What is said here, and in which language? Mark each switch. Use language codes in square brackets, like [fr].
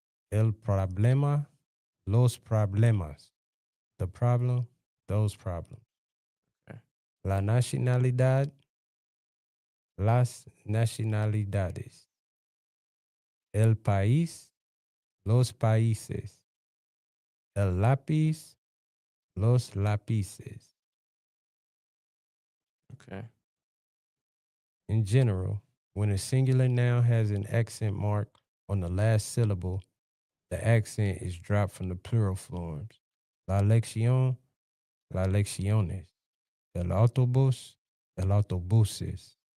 [es] El problema, los problemas. [en] The problem, those problems. Okay. [es] La nacionalidad, las nacionalidades. El país, los países. El lápiz, los lápices. [en] Okay. In general, when a singular noun has an accent mark on the last syllable, the accent is dropped from the plural forms. [es] La lección, la lecciones. El autobús, el autobuses.